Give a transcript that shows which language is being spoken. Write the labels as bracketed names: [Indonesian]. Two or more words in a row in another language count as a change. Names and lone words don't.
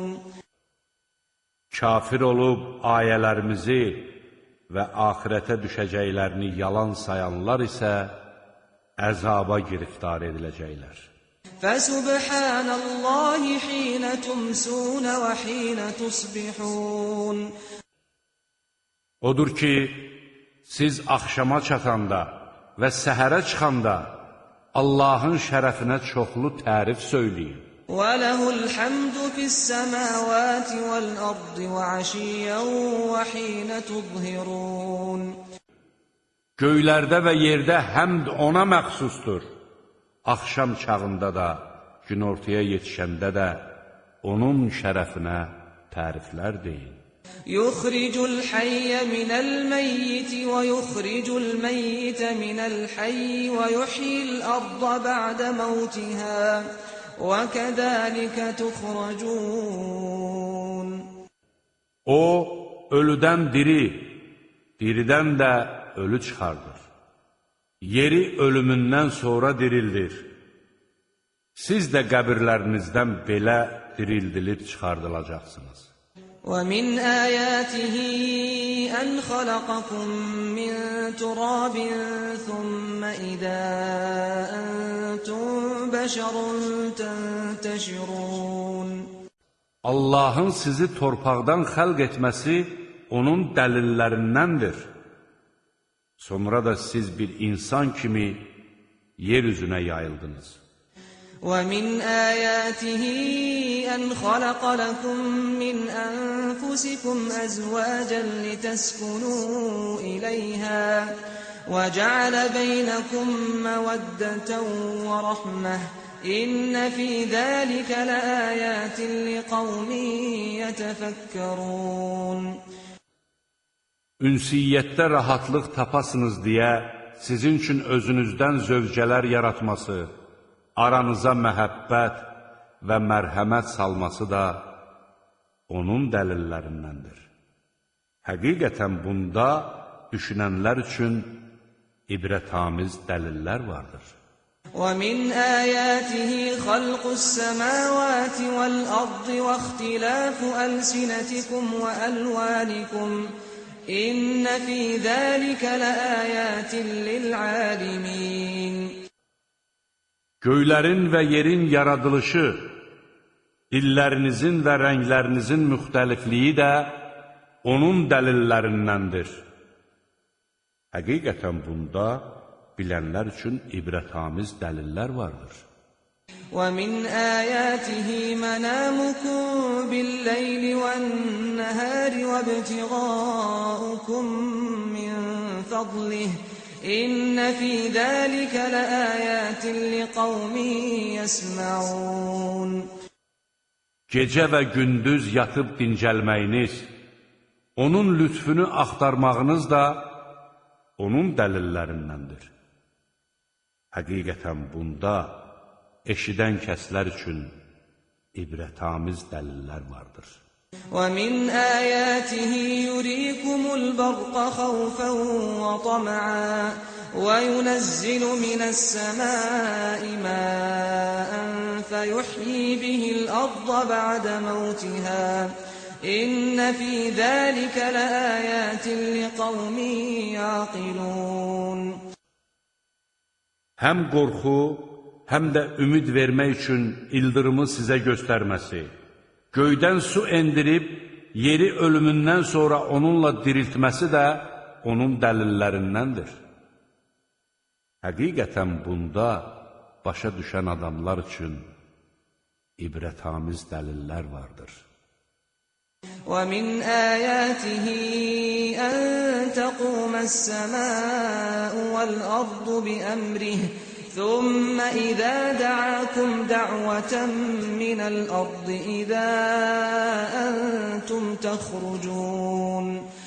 [Azerbaijani] Kafir olub ayələrimizi və axirətə düşəcəklərini yalan sayanlar isə əzaba giriftar ediləcəklər. [Arabic] فَسُبْحَانَ اللَّهِ حِينَ تُمْسُونَ وَحِينَ تُصْبِحُونَ [Azerbaijani] Odur ki, siz axşama çatanda və səhərə çıxanda Allahın şərəfinə çoxlu tərif söyləyin. [Arabic] وَلَهُ الْحَمْدُ فِي السَّمَاوَاتِ وَالْأَرْضِ وَعَشِيًّا وَحِينَ تُظْهِرُونَ [Azerbaijani] Göylərdə və yerdə həmd ona məxsusdur. Axşam çağında da, günortaya yetişəndə də onun şərəfinə təriflər deyin. [Arabic] يُخْرِجُ الْحَيَّ مِنَ الْمَيِّتِ وَيُخْرِجُ الْمَيِّتَ مِنَ الْحَيِّ وَيُحْيِي الْأَرْضَ بَعْدَ مَوْتِهَا وَكَذَٰلِكَ تُخْرَجُونَ [Azerbaijani] O, ölüdən diri, diridən də ölü çıxardır. Yeri ölümündən sonra dirildir. Siz də qəbirlərinizdən belə dirildilib çıxardılacaqsınız. [Arabic] وَمِنْ آيَاتِهِ أَنْ خَلَقَكُم مِّن تُرَابٍ ثُمَّ إِذَا أَنْتُمْ بَشَرٌ تَنْتَشِرُونَ [Azerbaijani] Allahın sizi torpaqdan xəlq etməsi onun dəlillərindəndir. Sonra da siz bir insan kimi yer üzünə yayıldınız. [Arabic] وَمِنْ آيَاتِهِ أَنْ خَلَقَ لَكُم مِّنْ أَنفُسِكُمْ أَزْوَاجًا لِتَسْكُنُوا إِلَيْهَا وَجَعَلَ بَيْنَكُم مَّوَدَّةً وَرَحْمَةً إِنَّ فِي ذَلِكَ لَآيَاتٍ لِقَوْمٍ يَتَفَكَّرُونَ [Azerbaijani] Ünsiyyətdə rahatlıq tapasınız deyə sizin üçün özünüzdən zövcələr yaratması, aranıza məhəbbət və mərhəmət salması da onun dəlillərindəndir. Həqiqətən bunda düşünənlər üçün ibrətamiz dəlillər vardır. [Arabic] وَمِنْ آيَاتِهِ خَلْقُ السَّمَاوَاتِ وَالْأَرْضِ وَاخْتِلَافُ أَلْسِنَتِكُمْ وَأَلْوَانِكُمْ إِنَّ فِي ذَلِكَ لَآيَاتٍ لِلْعَالِمِينَ [Azerbaijani] Göylərin və yerin yaradılışı, dillərinizin və rənglərinizin müxtəlifliyi də onun dəlillərindəndir. Həqiqətən bunda bilənlər üçün ibrətamiz dəlillər vardır. [Arabic] وَمِنْ آيَاتِهِ مَنَامُكُمْ بِاللَّيْلِ وَالنَّهَارِ وَابْتِغَاؤُكُمْ مِنْ فَضْلِهِ إِنَّ فِي ذَلِكَ لَآيَاتٍ لِقَوْمٍ يَسْمَعُونَ [Azerbaijani] Gecə və gündüz yatıb dincəlməyiniz, onun lütfünü axtarmağınız da onun dəlillərindəndir. Həqiqətən bunda eşidən kəslər üçün ibrətamiz dəlillər vardır. [Arabic] وَمِنْ آيَاتِهِ يُرِيكُمُ الْبَرْقَ خَوْفًا وَطَمَعًا وَيُنَزِّلُ مِنَ السَّمَاءِ مَاءً فَيُحْيِي بِهِ الْأَرْضَ بَعْدَ مَوْتِهَا إِنَّ فِي ذَلِكَ لَآيَاتٍ لِقَوْمٍ يَعْقِلُونَ [Azerbaijani] Həm qorxu, həm də ümid vermək üçün ildırımı sizə göstərməsi, göydən su endirib, yeri ölümündən sonra onunla diriltməsi də onun dəlillərindəndir. Həqiqətən bunda başa düşən adamlar üçün ibrətamiz dəlillər vardır. [Arabic] وَمِنْ آيَاتِهِ أَن تَقُومَ السَّمَاءُ وَالْأَرْضُ بِأَمْرِهِ ثُمَّ إِذَا دَعَاكُمْ دَعْوَةً مِّنَ الْأَرْضِ إِذَا أَنْتُمْ تَخْرُجُونَ